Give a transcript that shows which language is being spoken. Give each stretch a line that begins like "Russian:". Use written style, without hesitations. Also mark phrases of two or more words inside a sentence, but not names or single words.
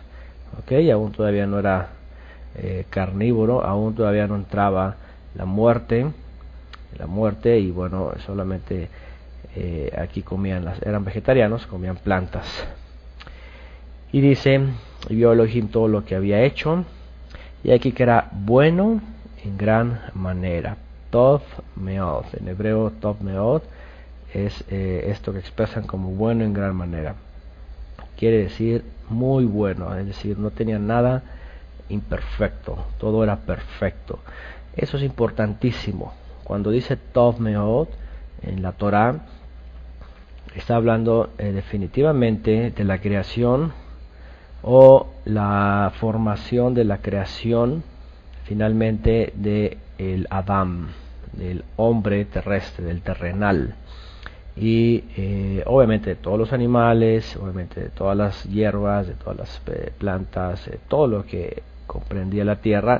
Spanish: Ok, aún todavía no era carnívoro, aún todavía no entraba la muerte, y bueno, solamente aquí eran vegetarianos, comían plantas. Y dice: y vio Elohim todo lo que había hecho, y aquí que era bueno en gran manera.
Hebrew: טוב מאד,
Spanish: en hebreo
Hebrew: טוב מאד
Spanish: es esto que expresan como bueno en gran manera. Quiere decir muy bueno, es decir, no tenía nada imperfecto, todo era perfecto. Eso es importantísimo. Cuando dice
Hebrew: טוב מאד
Spanish: en la Torah, está hablando definitivamente de la creación, o la formación de la creación finalmente de el Adam, del hombre terrestre, del terrenal, y obviamente de todos los animales, obviamente de todas las hierbas, de todas las plantas, todo lo que comprendía la tierra.